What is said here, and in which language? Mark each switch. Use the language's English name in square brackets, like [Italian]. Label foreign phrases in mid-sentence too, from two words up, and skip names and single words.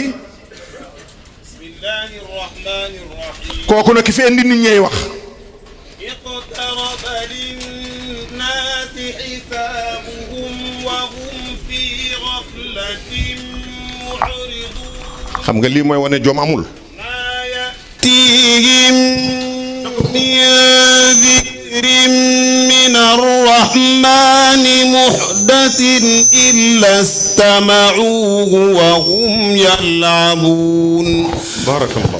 [Arabic] بسم الله الرحمن الرحيم [Wolof] kooku nag ki fi indi nit ñey wax [Arabic] اقترب للناس حسابهم وهم في غفلة معرضون [Wolof] xam nga lii mooy wane joom amul [Arabic] يأتيهم من ذكر من الرحمن محدث إلا استمعوه وهم يلعبون بارك الله